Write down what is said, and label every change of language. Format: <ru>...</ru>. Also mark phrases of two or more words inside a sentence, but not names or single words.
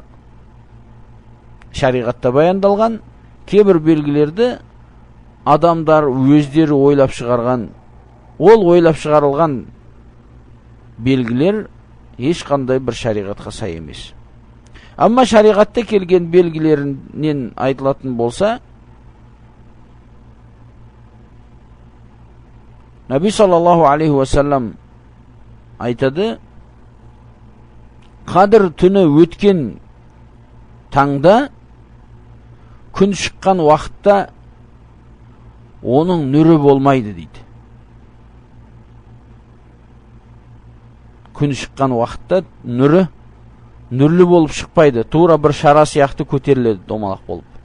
<kk>Шариғатта баяндалған кейбір белгілерді адамдар өздері ойлап шығарған. Ол ойлап шығарылған белгілер ешқандай бір шариғатқа сай емес. Амма шариғатта келген белгілерінен айтылатын болса, Наби</kk> <ar>صلى الله عليه وسلم</ar> <kk>айтады, Қадір түні өткен таңда, күн шыққан уақытта оның нұры болмайды дейді. Күн шыққан уақытта нүрлі болып шықпайды, тура бір шара сияқты көтеріледі, домалақ болып.</kk>